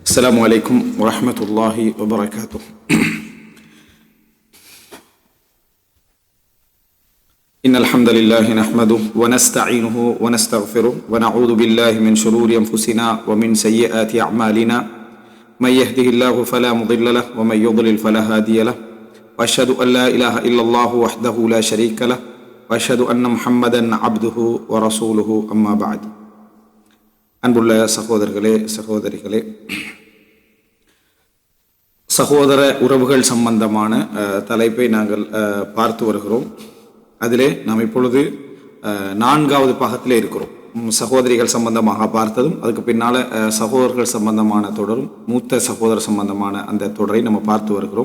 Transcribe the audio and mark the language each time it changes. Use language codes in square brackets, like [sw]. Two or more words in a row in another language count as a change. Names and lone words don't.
[ar] السلام عليكم ورحمة الله وبركاته. إن الحمد لله نحمده ونستعينه ونستغفره ونعوذ بالله من شرور أنفسنا ومن سيئات أعمالنا من يهده الله فلا مضل له ومن يضلل فلا هادي له وأشهد أن لا إله إلا الله وحده لا شريك له وأشهد أن محمدا عبده ورسوله أما بعد. [ta] அன்புள்ள சகோதரர்களே சகோதரிகளே, சகோதர உறவுகள் சம்பந்தமான தலைப்பை நாங்கள் பார்த்து வருகிறோம். அதிலே நாம் இப்பொழுது 4வது பாகத்திலே இருக்கிறோம். சகோதரிகள் சம்பந்தமாக பார்த்ததும் அதுக்கு பின்னால் சகோதரர்கள் சம்பந்தமான தொடரும் மூத்த சகோதரர் சம்பந்தமான அந்த தொடரை நம்ம பார்த்து வருகிறோம்.